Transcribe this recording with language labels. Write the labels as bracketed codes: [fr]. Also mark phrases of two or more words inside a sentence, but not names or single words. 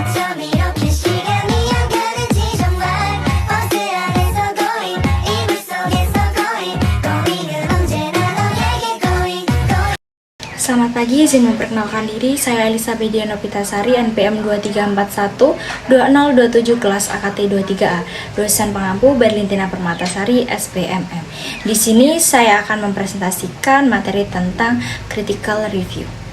[ko] 밤이렇게 시간이 안 가는지 정말 버스 안에서 going 이불 속에서 [en] going going [ko] 은 언제나 너에게 [en] going going. [id] Selamat pagi, izin memperkenalkan diri. Saya Elisa Bediano Pitasari, NPM 2341-2027 kelas AKT 23A, dosen pengampu Berlintina Permatasari, SPMM. Di sini saya akan mempresentasikan materi tentang [en] critical review.